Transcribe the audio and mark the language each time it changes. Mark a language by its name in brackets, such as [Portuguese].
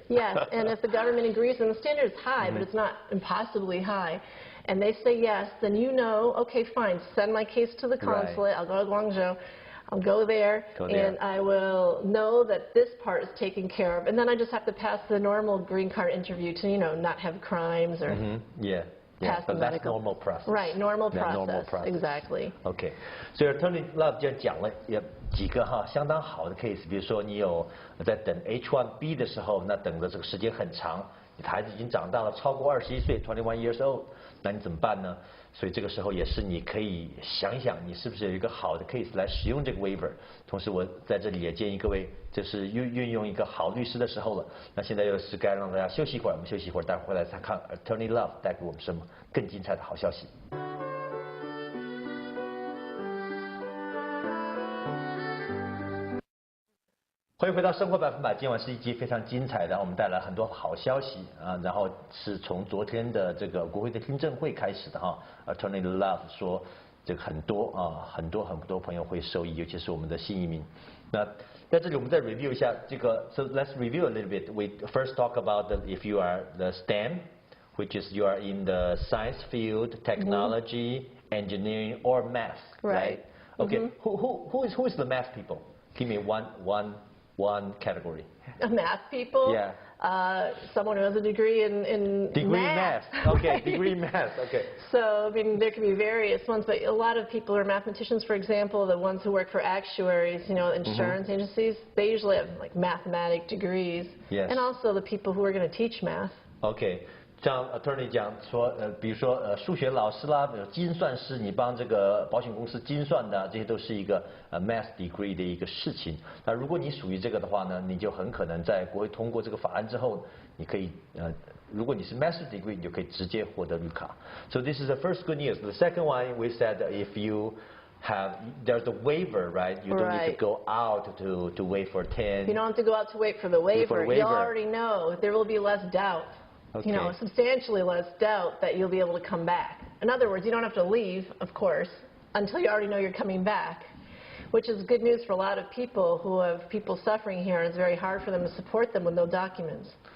[English] Yes, and if the government agrees, and the standard is high, but it's not impossibly high, and they say yes, then you know, okay, fine, send my case to the consulate. I'll go to Guangzhou. I'll go there, and I will know that this part is taken care of, and then I just have to pass the normal green card interview to, not have crimes or pass the that's medical. normal process. Right, normal process. Normal process. Exactly. [Chinese] OK， 所以 Attorney Love 就讲了几个相当好的 case， 比如说你有在等 H-1B 的时候，那等的这个时间很长，你的孩子已经长大了，超过21岁 ， [English] 21 years old， [Chinese] 那你怎么办呢？所以这个时候也是你可以想一想，你是不是有一个好的 case 来使用这个 waiver。同时，我在这里也建议各位，就是运用一个好律师的时候了。那现在又是该让大家休息一会儿，我们休息一会儿，待会儿回来再看 Attorney Love 带给我们什么更精彩的好消息。欢迎回到生活100%，今晚是一集非常精彩的，我们带来很多好消息啊，然后是从昨天的这个国会的听证会开始的Attorney Love 说这个很多朋友会受益，尤其是我们的新移民。那在这里我们再 review 一下这个 ， [English] so let's review a little bit. We first talk about if you are the STEM, which is you are in the science field, technology, engineering, or math, right? Okay. Who is the math people? Give me one category. Math people? Yeah. Someone who has a degree in math. Okay, degree in math. Okay. So, I mean, there can be various ones, but a lot of people are mathematicians. For example, the ones who work for actuaries, insurance agencies, they usually have like mathematic degrees. Yes. And also the people who are going to teach math. Okay. [Chinese] 像 attorney 讲说，比如说数学老师啦，精算师，你帮这个保险公司精算的，这些都是一个math degree 的一个事情。那如果你属于这个的话呢，你就很可能在国会通过这个法案之后，你可以如果你是 master degree， 你就可以直接获得绿卡。 [English] So this is the first good news. The second one, we said if you there's a waiver, right? You don't need to go out to wait for 10. You don't have to go out to wait for the waiver. You already know there will be less doubt. Okay. Substantially less doubt that you'll be able to come back. In other words, you don't have to leave, of course, until you already know you're coming back, which is good news for a lot of people who have people suffering here, and it's very hard for them to support them with no documents.